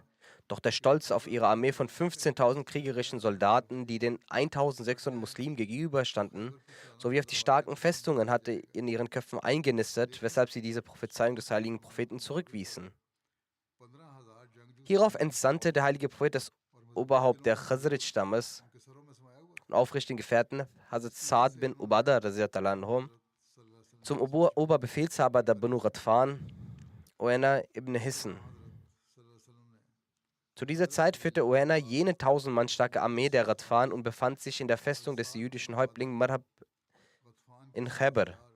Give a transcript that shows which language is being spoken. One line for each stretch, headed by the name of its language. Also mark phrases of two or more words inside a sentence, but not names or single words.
German: Doch der Stolz auf ihre Armee von 15.000 kriegerischen Soldaten, die den 1.600 Muslimen gegenüberstanden, sowie auf die starken Festungen hatte in ihren Köpfen eingenistet, weshalb sie diese Prophezeiung des heiligen Propheten zurückwiesen. Hierauf entsandte der heilige Prophet das Oberhaupt der Khazraj-Stammes und aufrichtigen Gefährten Hazrat Sa'd bin Ubadah
Arabic: رضي الله عنه,
German: zum Oberbefehlshaber der Banu Ghatfan, Uwaina ibn Hisn. Zu dieser Zeit führte Uwaina jene 1000 Mann starke Armee der Ghatfan und befand sich in der Festung des jüdischen Häuptlings Marhab in Khaybar.